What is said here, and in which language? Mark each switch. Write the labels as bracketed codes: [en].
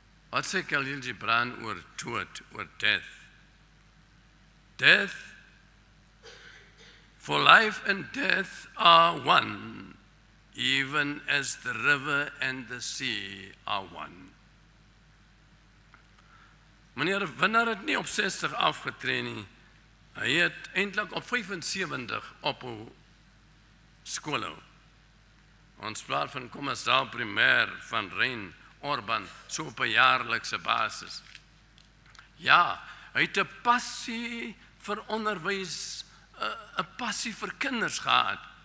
[af] Wat sê Khalil Gibran oor dood, [en] oor death? Death, for life and death are one, even as the river and the sea are one. [af] Meneer Winnaar het nie op 60 afgetree nie. Hy het eintlik op 75 ophou skool hou. Ons praat van Kommersdal Primêr van Rein Orban, so op 'n jaarlikse basis. Ja, hy het 'n passie vir onderwys, 'n passie vir kinders gehad.